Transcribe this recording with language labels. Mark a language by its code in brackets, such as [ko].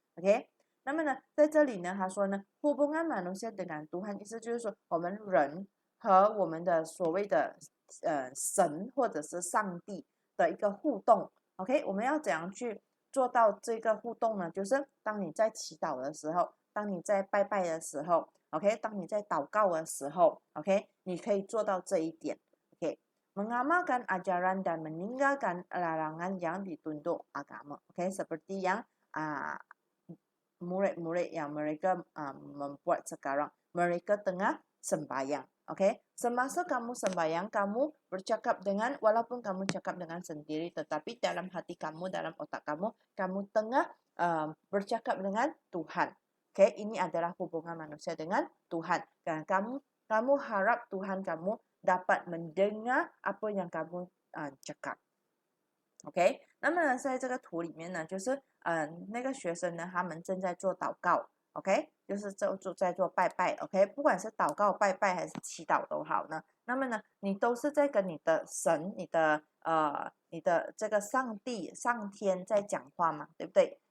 [zh] OK， 那么呢，在这里呢，他说呢， hubungan manusia dengan Tuhan，意思就是说我们人和我们的所谓的神或者是上帝的一个互动。 OK， 我们要怎样去做到这个互动呢？就是当你在祈祷的时候，当你在拜拜的时候 ，OK， 当你在祷告的时候 ，OK， 你可以做到这一点 ，OK， mengamalkan ajaran dan meninggalkan larangan yang dituntut agama, OK， seperti yang murid-murid yang mereka membuat sekarang, mereka tengah sembahyang. [ms] Oke, semasa kamu sembahyang, kamu bercakap dengan, walaupun kamu cakap dengan sendiri, tetapi dalam hati kamu, dalam otak kamu, kamu tengah bercakap dengan Tuhan. Oke, ini adalah hubungan manusia dengan Tuhan. Dan kamu harap Tuhan kamu dapat mendengar apa yang kamu cakap. [zh] OK， 那么呢，在这个图里面呢，就是那个学生呢，他们正在做祷告 ，OK， 就是在做拜拜 ，OK， 不管是祷告、拜拜还是祈祷都好呢。那么呢，你都是在跟你的神、你的这个上帝、上天在讲话嘛，对不对？